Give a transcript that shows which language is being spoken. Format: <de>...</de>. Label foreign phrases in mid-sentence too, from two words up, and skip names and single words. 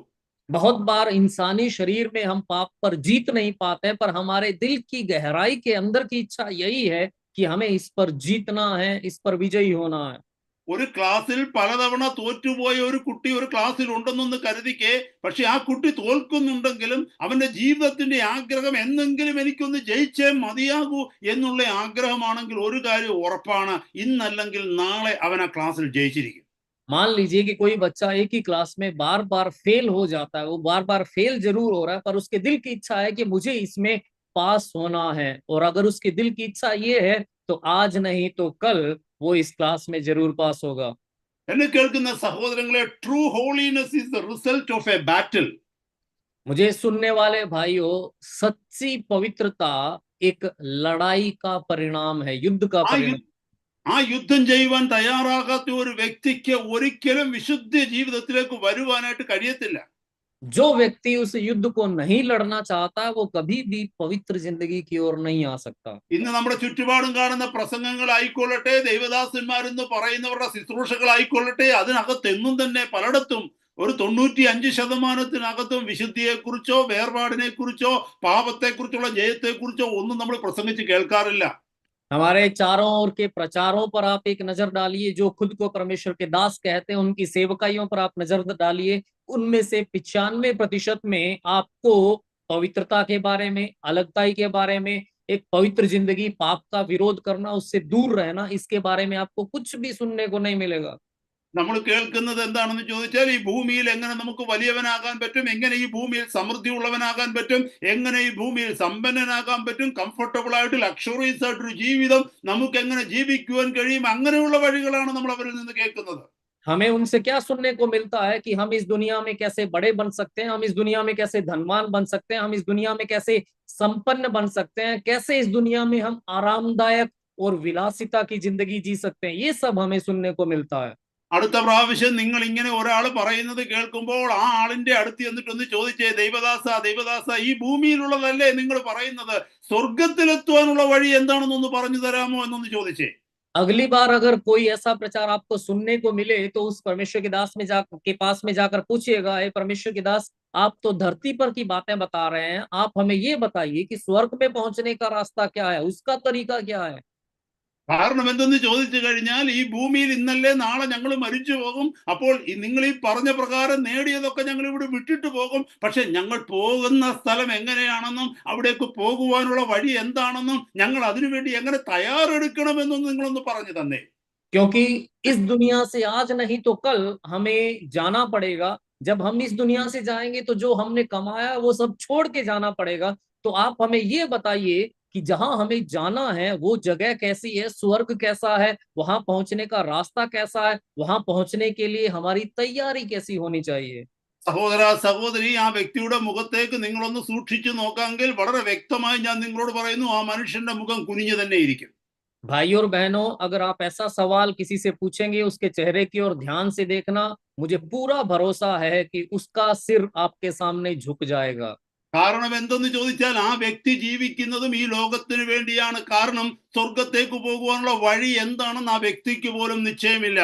<hi>बहुत बार इंसानी शरीर में हम पाप पर जीत नहीं पाते, पर हमारे दिल की गहराई के अंदर की इच्छा यही है कि हमें इस पर जीतना है, इस पर विजयी होना है।</hi> <ml>ഒരു ക്ലാസ്സിൽ പലതവണ തോറ്റുപോയ ഒരു കുട്ടി ഒരു ക്ലാസ്സിൽ ഉണ്ടെന്നൊന്ന് കരുതിക്കേ, പക്ഷെ ആ കുട്ടി തോൽക്കുന്നുണ്ടെങ്കിലും അവന്റെ ജീവിതത്തിന്റെ ആഗ്രഹം എന്നെങ്കിലും എനിക്കൊന്ന് ജയിച്ചേ മതിയാകൂ എന്നുള്ള ആഗ്രഹമാണെങ്കിൽ ഒരു കാര്യം ഉറപ്പാണ്, ഇന്നല്ലെങ്കിൽ നാളെ അവൻ ആ ക്ലാസ്സിൽ ജയിച്ചിരിക്കും.</ml> <hi>मान लीजिए कि कोई बच्चा एक ही क्लास में बार बार फेल हो जाता है, वो बार बार फेल जरूर हो रहा है, पर उसके दिल की इच्छा है कि मुझे इसमें पास होना है, और अगर उसके दिल की इच्छा ये है तो आज नहीं तो कल वो इस क्लास में जरूर पास होगा।</hi> <ml>എന്നെ കേൾക്കുന്ന സഹോദരങ്ങളെ,</ml> <en>true holiness is the result of a battle.</en> <hi>मुझे सुनने वाले भाइयों, सच्ची पवित्रता एक लड़ाई का परिणाम है, युद्ध का परिणाम।</hi> <ml>ആ യുദ്ധം ചെയ്യുവാൻ തയ്യാറാകാത്ത ഒരു വ്യക്തിക്ക് ഒരിക്കലും വിശുദ്ധ ജീവിതത്തിലേക്ക് വരുവാനായിട്ട് കഴിയത്തില്ല.</ml> <hi>जो व्यक्ति उस युद्ध को नहीं लड़ना चाहता, वो कभी भी पवित्र जिंदगी की ओर नहीं आ सकता।</hi> <ml>ഇന്ന് നമ്മുടെ ചുറ്റുപാടും കാണുന്ന പ്രസംഗങ്ങളായിക്കൊള്ളട്ടെ, ദൈവദാസന്മാരെന്ന് പറയുന്നവരുടെ ശുശ്രൂഷകളായിക്കൊള്ളട്ടെ, അതിനകത്തെന്നും തന്നെ പലയിടത്തും ഒരു 95% വിശുദ്ധിയെക്കുറിച്ചോ വേർപാടിനെ കുറിച്ചോ പാപത്തെക്കുറിച്ചുള്ള ജയത്തെക്കുറിച്ചോ ഒന്നും നമ്മൾ പ്രസംഗിച്ച് കേൾക്കാറില്ല.</ml> <hi>हमारे चारों ओर के प्रचारों पर आप एक नजर डालिए, जो खुद को परमेश्वर के दास कहते हैं उनकी सेवकाइयों पर आप नजर डालिए, उनमें से 95% में आपको पवित्रता के बारे में, अलगताई के बारे में, एक पवित्र जिंदगी, पाप का विरोध करना, उससे दूर रहना, इसके बारे में आपको कुछ भी सुनने को नहीं मिलेगा।</hi> <ml>നമ്മൾ കേൾക്കുന്നത് എന്താണെന്ന് ചോദിച്ചാൽ, ഈ ഭൂമിയിൽ എങ്ങനെ നമുക്ക് വലിയവനാകാൻ പറ്റും, എങ്ങനെ ഈ ഭൂമിയിൽ സമൃദ്ധി ഉള്ളവനാകാൻ പറ്റും, എങ്ങനെ ഈ ഭൂമിയിൽ സമ്പന്നനാകാൻ പറ്റും, കംഫർട്ടബിൾ ആയിട്ട് ലക്ഷറീസ് ആയിട്ടൊരു ജീവിതം നമുക്ക് എങ്ങനെ ജീവിക്കുവാൻ കഴിയും, അങ്ങനെയുള്ള വഴികളാണ് നമ്മൾ അവരിൽ നിന്ന് കേൾക്കുന്നത്.</ml> <hi>हमें उनसे क्या सुनने को मिलता है कि हम इस दुनिया में कैसे बड़े बन सकते हैं, हम इस दुनिया में कैसे धनवान बन सकते हैं, हम इस दुनिया में कैसे संपन्न बन सकते हैं, कैसे इस दुनिया में हम आरामदायक और विलासिता की जिंदगी जी सकते हैं, ये सब हमें सुनने को मिलता है।</hi> <ml>അടുത്ത പ്രാവശ്യം നിങ്ങൾ ഇങ്ങനെ ഒരാൾ പറയുന്നത് കേൾക്കുമ്പോൾ ആ ആളിന്റെ അടുത്ത് എന്നിട്ടൊന്ന് ചോദിച്ചേ, ദൈവദാസ, ഈ ഭൂമിയിലുള്ളതല്ലേ നിങ്ങൾ പറയുന്നത്, സ്വർഗത്തിലെത്തുവാനുള്ള വഴി എന്താണെന്നൊന്ന് പറഞ്ഞു തരാമോ എന്നൊന്ന് ചോദിച്ചേ.</ml> <hi>अगली बार अगर कोई ऐसा प्रचार आपको सुनने को मिले तो उस परमेश्वर के दास में के पास में जाकर पूछिएगा, हे परमेश्वर के दास, आप तो धरती पर की बातें बता रहे हैं, आप हमें ये बताइए कि स्वर्ग में पहुंचने का रास्ता क्या है, उसका तरीका क्या है।</hi> <ml>കാരണം എന്തെന്ന് ചോദിച്ചു കഴിഞ്ഞാൽ, ഈ ഭൂമിയിൽ ഇന്നല്ലേ നാളെ ഞങ്ങൾ മരിച്ചു പോകും, അപ്പോൾ നിങ്ങൾ ഈ പറഞ്ഞ പ്രകാരം നേടിയതൊക്കെ ഞങ്ങൾ ഇവിടെ വിട്ടിട്ട് പോകും, പക്ഷെ ഞങ്ങൾ പോകുന്ന സ്ഥലം എങ്ങനെയാണെന്നും അവിടേക്ക് പോകുവാനുള്ള വഴി എന്താണെന്നും ഞങ്ങൾ അതിനുവേണ്ടി എങ്ങനെ തയ്യാറെടുക്കണമെന്നും നിങ്ങളൊന്ന് പറഞ്ഞു തന്നേ.</ml> <hi>क्योंकि इस दुनिया से आज नहीं तो कल हमें जाना पड़ेगा। जब हम इस दुनिया से जाएंगे तो जो हमने कमाया वो सब छोड़ के जाना पड़ेगा। तो आप हमें ये बताइए कि जहां हमें जाना है वो जगह कैसी है, स्वर्ग कैसा है, वहां पहुंचने का रास्ता कैसा है, वहां पहुंचने के लिए हमारी तैयारी कैसी होनी चाहिए।</hi> <ml>സഹോദര സഹോദരി, ആ വ്യക്തിയുടെ മുഖത്തേക്ക് നിങ്ങളൊന്ന് സൂക്ഷിച്ചു നോക്കാമെങ്കിൽ വളരെ വ്യക്തമായി ഞാൻ നിങ്ങളോട് പറയുന്നു, ആ മനുഷ്യന്റെ മുഖം കുനിഞ്ഞു തന്നെ ഇരിക്കും.</ml> <hi>भाई और बहनों, अगर आप ऐसा सवाल किसी से पूछेंगे, उसके चेहरे की ओर ध्यान से देखना, मुझे पूरा भरोसा है कि उसका सिर आपके सामने झुक जाएगा।</hi> <ml>കാരണം എന്തെന്ന് ചോദിച്ചാൽ, ആ വ്യക്തി ജീവിക്കുന്നതും ഈ ലോകത്തിന് വേണ്ടിയാണ്. കാരണം സ്വർഗത്തേക്ക് പോകുവാനുള്ള വഴി എന്താണെന്ന് ആ വ്യക്തിക്ക് പോലും നിശ്ചയമില്ല.</ml>